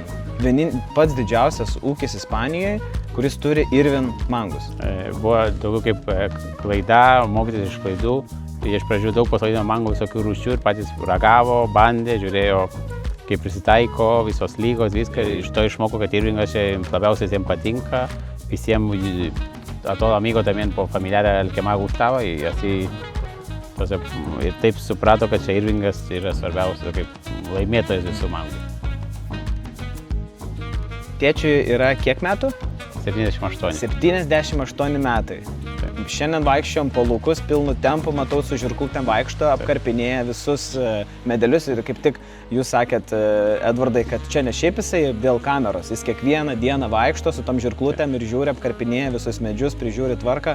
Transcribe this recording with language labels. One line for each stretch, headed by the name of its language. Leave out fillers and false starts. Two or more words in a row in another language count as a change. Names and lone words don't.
Lithuanian: Pats didžiausias ūkis Ispanijoje, kuris turi Irvin mangus. Buvo daugiau kaip klaida, mokytis iš klaidų. Iš pradžių daug pasodino mangų visokių rūšių ir patys ragavo, bandė, žiūrėjo, kaip prisitaiko, visos lygos, viską. Iš to išmoko, kad Irvingas labiausiai jiems patinka.
Spanish: Visiems a todo amigo también por familiar el que más gustaba y así entonces,
Lithuanian: ir taip suprato, kad čia Irvingas yra svarbiausia kaip laimėtojas visų mangų. Tėčiui yra kiek metų? 78. 78 metai. Šiandien vaikščiom po laukus pilnu tempu, matau, su žirklutėm vaikšto, apkarpinėja visus medelius ir kaip tik jūs sakėt, Edvardai, kad čia ne šiaip jisai dėl kameros, jis kiekvieną dieną vaikšto su tom žirklutėm ir žiūri, apkarpinėja visus medžius, prižiūri tvarką.